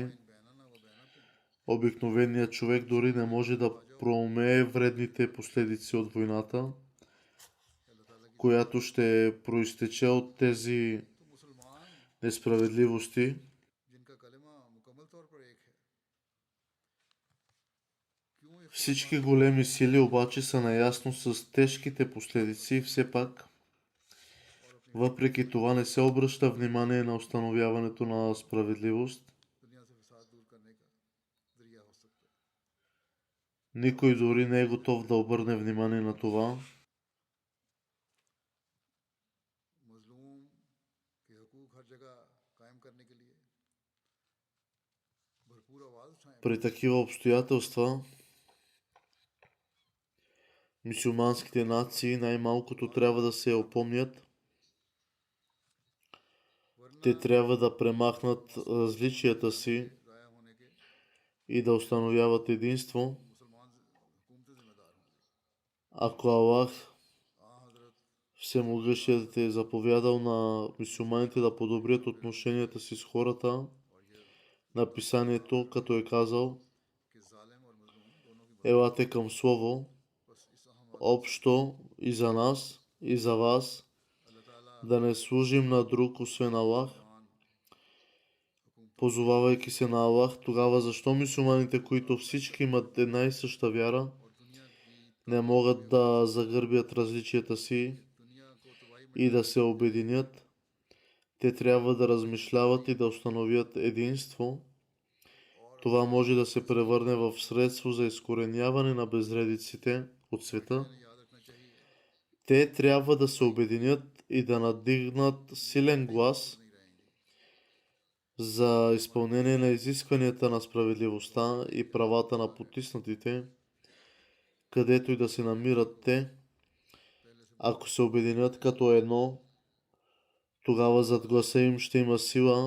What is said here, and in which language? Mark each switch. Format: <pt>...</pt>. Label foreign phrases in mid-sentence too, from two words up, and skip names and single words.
<bg>Обикновеният човек дори не може да проумее вредните последици от войната, която ще проистече от тези несправедливости. Всички големи сили обаче са наясно с тежките последици и все пак, въпреки това не се обръща внимание на установяването на справедливост.</bg> <ur>دنیا سے فساد دور کرنے کا ذریعہ ہو سکتا ہے.</ur> <bg>Никой дори не е готов да обърне внимание на това.</bg> <ur>مظلوم کے حقوق ہر جگہ قائم کرنے کے لیے بھرپور آواز اٹھائیں.</ur> <bg>При такива обстоятелства, мюсюлманските нации най-малкото трябва да се опомнят. Те трябва да премахнат различията си</bg> <ur>ضائع ہونے کے</ur> <bg>и да установяват единство.</bg> <ur>مسلمان حکومتیں ذمہ دار ہوں گی.</ur> <bg>Ако Аллах</bg> <ur>हजरत</ur> <bg>Всемогъщият е заповядал на мюсюлманите да подобрят отношенията си с хората, на писанието, като е казал:</bg> <ur>کہ ظالم اور مظلوم دونوں کی</ur> <bg>елате към слово,</bg> <ur>بس اس اہم</ur> <bg>общо и за нас, и за вас,</bg> <ur>اللہ تعالیٰ</ur> <bg>да не служим на друг, освен Аллах, позовавайки се на Аллах. Тогава защо мюсюлманите, които всички имат една и съща вяра,</bg> <ur>اور دنیا کی</ur> <bg>не могат да загърбят различията си</bg> <ur>دنیا کو تباہی میں</ur> <bg>и да се обединят? Те трябва да размишляват и да установят единство. Това може да се превърне в средство за изкореняване на безредиците от света.</bg> <ur>یاد رکھنا چاہیے</ur> <bg>Те трябва да се обединят и да надигнат силен глас за изпълнение на изискванията на справедливостта и правата на потиснатите, където и да се намират те. Ако се обединят като едно, тогава зад гласа им ще има сила.</bg>